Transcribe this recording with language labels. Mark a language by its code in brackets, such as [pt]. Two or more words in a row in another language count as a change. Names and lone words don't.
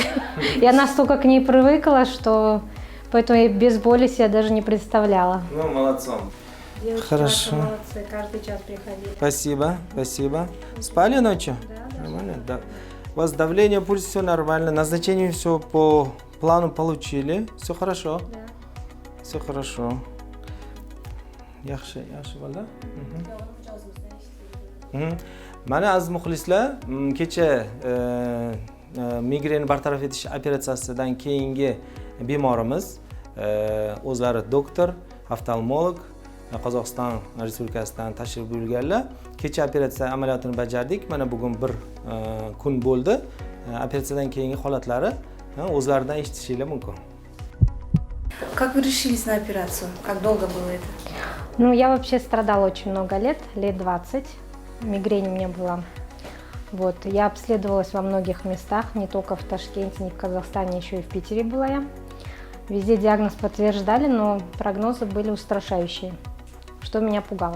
[ru] Я настолько к ней привыкла, что поэтому я без боли себя даже не представляла. Ну, молодцом. Девушки, Хорошо. молодцы, каждый час приходили. Спасибо, спасибо. Спали ночью? Да. Нормально? Да. У вас давление, пульс, все нормально. Назначение все по плану получили. Все хорошо? Да. Все хорошо. [uz] Yaxshi bo'ldi. Mana aziz muxlislar, kecha migren bartaraf etish operatsiyasidan keyingi bemorimiz o'zlari doktor, oftalmolog Qozog'iston Respublikasidan tashrif buyurganlar. Kecha operatsiya amaliyotini bajardik. Mana bugun bir kun bo'ldi. Operatsiyadan keyingi holatlari o'zlaridan eshitishingiz mumkin. [ru] Как вы решились на операцию? Как долго было это? Ну, я вообще страдала очень много лет 20. Мигрень у меня была. Вот, я обследовалась во многих местах, не только в Ташкенте, не в Казахстане, еще и в Питере была я. Везде диагноз подтверждали, но прогнозы были устрашающие, что меня пугало.